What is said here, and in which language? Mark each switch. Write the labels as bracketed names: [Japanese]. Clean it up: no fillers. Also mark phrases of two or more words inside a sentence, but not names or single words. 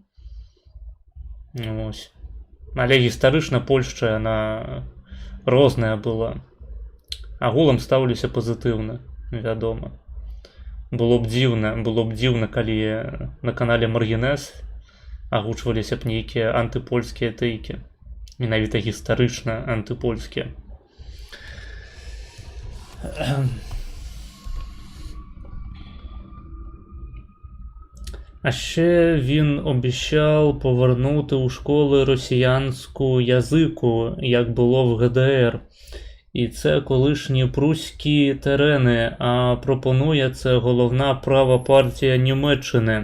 [Belarusian] Але гістарычна Польшча, яна розная была. Агулам стаўлюся пазітыўна, вядома. Было б дзіўна, калі на канале Маргінез агучваліся б нейкія антыпольскія тэйкі. Менавіта гістарычна антыпольскія. [Ukrainian] А ще він обіцяв повернути у школи росіянську язику, як було в ГДР. І це колишні пруські терени, а пропонує це головна права партія Німеччини.